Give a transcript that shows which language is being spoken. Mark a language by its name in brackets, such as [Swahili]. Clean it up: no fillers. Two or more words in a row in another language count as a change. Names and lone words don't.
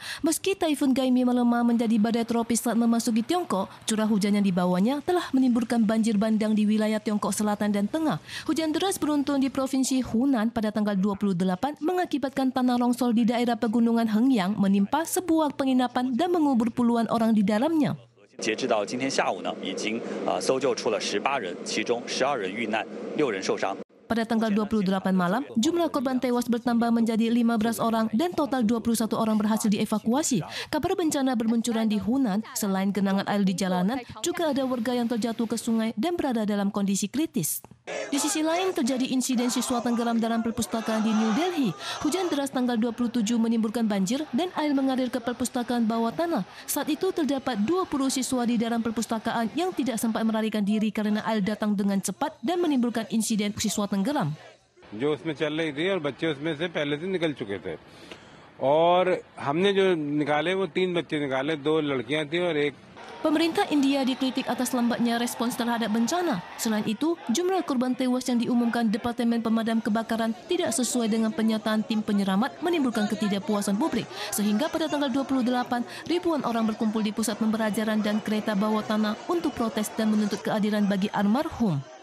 [Indonesian] Meski Taifun Gaimi melemah menjadi badai tropis saat memasuki Tiongkok, curah hujan yang di bawahnya telah menimbulkan banjir bandang di wilayah Tiongkok Selatan dan Tengah. Hujan deras beruntun di Provinsi Hunan pada tanggal 28 mengakibatkan tanah longsor di daerah pegunungan Hengyang menimpa sebuah penginapan dan mengubur puluhan orang di dalamnya. [Chinese] 截至到今天下午呢，已经搜救出了18人，其中12人遇难，6人受伤。 [Indonesian] Pada tanggal 28 malam, jumlah korban tewas bertambah menjadi 15 orang dan total 21 orang berhasil dievakuasi. Kabar bencana bermunculan di Hunan, selain genangan air di jalanan, juga ada warga yang terjatuh ke sungai dan berada dalam kondisi kritis. Di sisi lain, terjadi insiden siswa tenggelam dalam perpustakaan di New Delhi. Hujan deras tanggal 27 menimbulkan banjir dan air mengalir ke perpustakaan bawah tanah. Saat itu terdapat 20 siswa di dalam perpustakaan yang tidak sempat melarikan diri karena air datang dengan cepat dan menimbulkan insiden siswa tenggelam. [Hindi] जो उसमें चल रही थी और बच्चे उसमें से पहले से निकल चुके थे और हमने जो निकाले वो 3 बच्चे निकाले, 2 लड़कियां थी और एक. [Indonesian] Pemerintah India dikritik atas lambatnya respons terhadap bencana. Selain itu, jumlah korban tewas yang diumumkan Departemen Pemadam Kebakaran tidak sesuai dengan pernyataan tim penyelamat menimbulkan ketidakpuasan publik. Sehingga pada tanggal 28, ribuan orang berkumpul di pusat pembelajaran dan kereta bawah tanah untuk protes dan menuntut keadilan bagi almarhum.